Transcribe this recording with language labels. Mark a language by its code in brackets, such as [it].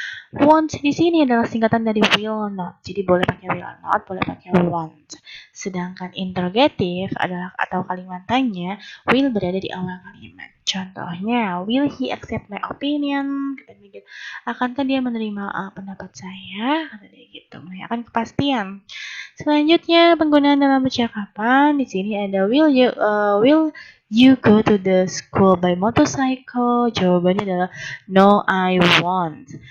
[id] Want di sini adalah singkatan dari will not. Jadi boleh pakai will not, boleh pakai want. Sedangkan interrogatif adalah atau kalimat tanya, will berada di awal kalimat. Contohnya, [en] will he accept my opinion? [id] Akankah dia menerima pendapat saya? Kata dia gitu, menanyakan kepastian. Selanjutnya, penggunaan dalam percakapan. Di sini ada [en] will you go to the school by motorcycle? [id] Jawabannya adalah [en] no, I won't.